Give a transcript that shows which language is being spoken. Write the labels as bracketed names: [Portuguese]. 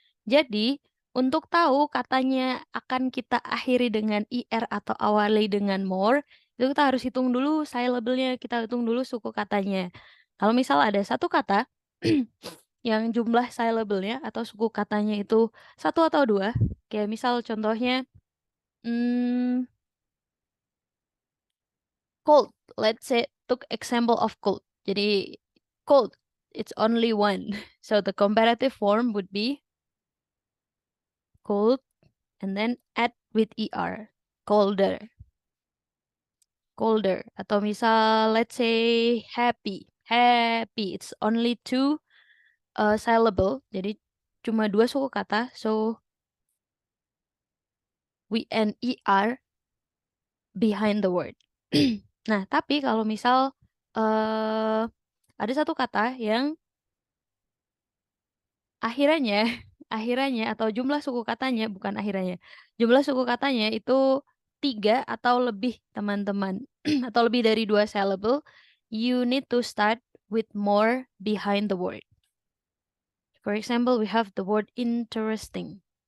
[Indonesian] Jadi, untuk tahu katanya akan kita akhiri dengan er atau awali dengan more, itu kita harus hitung dulu syllable-nya, kita hitung dulu suku katanya. Kalau misal ada satu kata yang jumlah syllable-nya atau suku katanya itu satu atau dua, kayak misal contohnya cold. [English] Let's say took example of cold. Jadi cold, it's only one. So the comparative form would be cold and then add with er, colder. Colder. [Indonesian] Atau misal [English] let's say happy. Happy, it's only two syllable. [Indonesian] Jadi cuma dua suku kata. [English] So we end er behind the word. [Indonesian] Nah, tapi kalau misal ada satu kata yang akhirannya akhirannya atau jumlah suku katanya, bukan akhirannya, jumlah suku katanya itu 3 atau lebih, teman-teman, atau lebih dari 2 syllable, [English] you need to start with more behind the word. For example, we have the word interesting.